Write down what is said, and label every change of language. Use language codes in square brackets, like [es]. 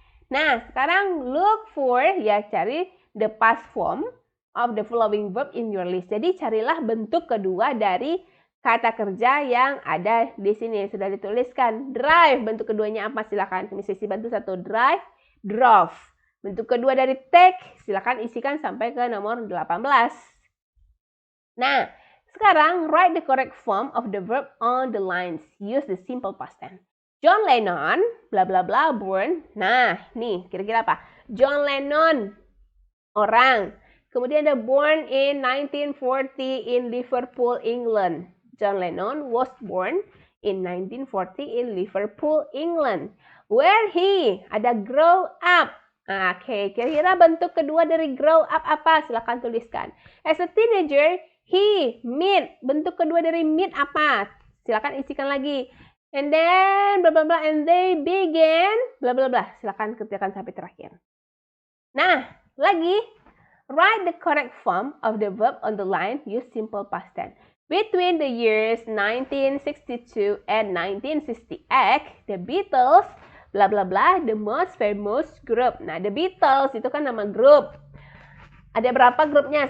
[en] Nah, sekarang look for, [id] ya cari [en] the past form of the following verb in your list. [id] Jadi carilah bentuk kedua dari kata kerja yang ada di sini. Sudah dituliskan. Drive, bentuk keduanya apa? Silakan Miss Ceci bantu satu. [en] Drive, drove. [id] Bentuk kedua dari take, silakan isikan sampai ke nomor 18. Nah, sekarang [en] write the correct form of the verb on the lines. Use the simple past tense. John Lennon, bla bla bla, born. [id] Nah, nih, kira-kira apa? John Lennon, orang. Kemudian ada [en] born in 1940 in Liverpool, England. John Lennon was born in 1940 in Liverpool, England. Where he, ada grow up. [id] Oke, kira-kira bentuk kedua dari grow up apa? Silahkan tuliskan. [en] As a teenager, he meet. [id] Bentuk kedua dari meet apa? Silahkan isikan lagi. [en] And then, bla bla bla, and they began, bla bla bla. [id] Silahkan kerjakan sampai terakhir. Nah, lagi. [en] Write the correct form of the verb on the line. Use simple past tense. Between the years 1962 and 1968, the Beatles, bla bla bla, the most famous group. [id] Nah, the Beatles itu kan nama grup. Ada berapa grupnya?